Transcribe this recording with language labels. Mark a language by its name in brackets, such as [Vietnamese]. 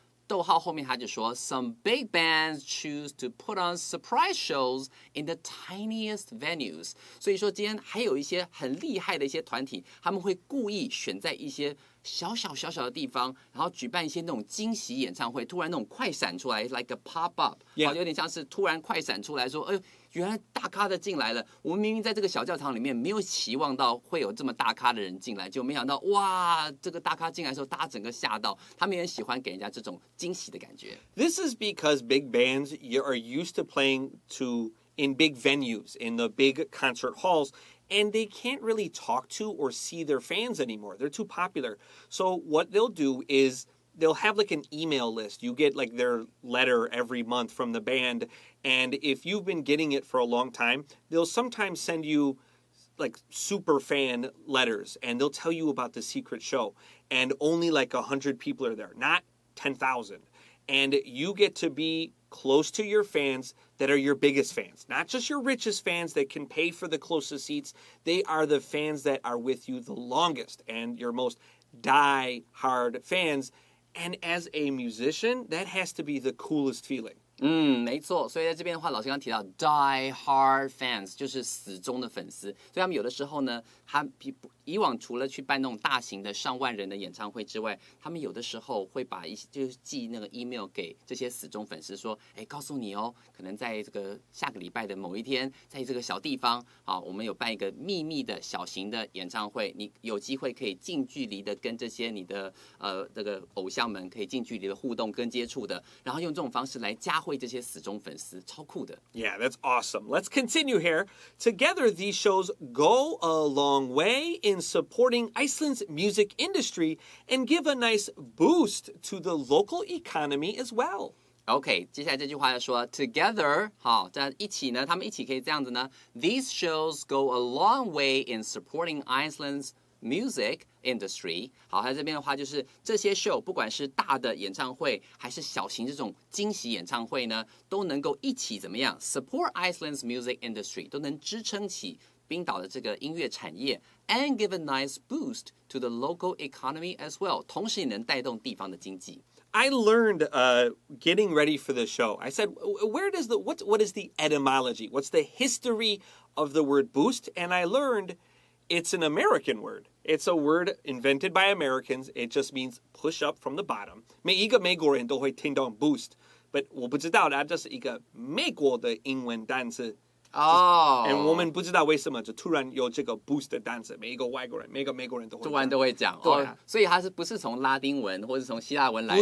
[Chinese] 逗号后面他就说 [English] ，Some big bands choose to put on surprise shows in the tiniest venues。 [Chinese] 所以说今天还有一些很厉害的一些团体，他们会故意选在一些小小的地方，然后举办一些那种惊喜演唱会，突然那种快闪出来 ， [English] like a pop up， [Chinese] 有点像是突然快闪出来说，哎呦。原来大咖的进来了，我们明明在这个小教堂里面没有期望到会有这么大咖的人进来，就没想到哇，这个大咖进来的时候，大家整个吓到。他们也很喜欢给人家这种惊喜的感觉。 [English] This is because big bands are used to playing in big venues, in the big concert halls, and they can't really talk to or see their fans anymore. They're too popular. So what they'll do is they'll have like an email list. You get like their letter every month from the band. And if you've been getting it for a long time, they'll sometimes send you like super fan letters and they'll tell you about the secret show. And only like 100 people are there, not 10,000. And you get to be close to your fans that are your biggest fans, not just your richest fans that can pay for the closest seats. They are the fans that are with you the longest and your most die-hard fans. And as a musician, that has to be the coolest feeling. [Chinese] 没错，所以在这边的话，老师刚提到 die hard fans 就是死忠的粉丝，所以他们有的时候呢，他以往除了去办那种大型的上万人的演唱会之外，他们有的时候会把就是寄那个 email 给这些死忠粉丝说，告诉你哦，可能在这个下个礼拜的某一天，在这个小地方啊，我们有办一个秘密的小型的演唱会，你有机会可以近距离的跟这些你的这个偶像们可以近距离的互动跟接触的，然后用这种方式来加会这些死忠粉丝，超酷的。 [English] Yeah, that's awesome. Let's continue here. Together, these shows go a long way in supporting Iceland's music industry and give a nice boost to the local economy as well. [Chinese] OK， 接下来这句话要说 together， 好，在一起呢，他们一起可以这样子呢。 [English] These shows go a long way in supporting Iceland's music industry。 [Chinese] 好，它这边的话就是这些 show， 不管是大的演唱会还是小型这种惊喜演唱会呢，都能够一起怎么样 [English] support Iceland's music industry， [Chinese] 都能支撑起冰岛的这个音乐产业 ， [English] and give a nice boost to the local economy as well， [Chinese] 同时也能带动地方的经济。 [English] I learned getting ready for the show. I said, what is the etymology? What's the history of the word boost? And I learned it's an American word. It's a word invented by Americans. It just means push up from the bottom. [Chinese] 每一个美国人都会听到 boost, but 我不知道它就是一个美国的英文单词。哦， And 我们不知道为什么就突然有这个 boost 的单词，每一个外国人、每个美国人都会讲，突然都会讲，对啊所以它不是从拉丁文或是从希腊文来的？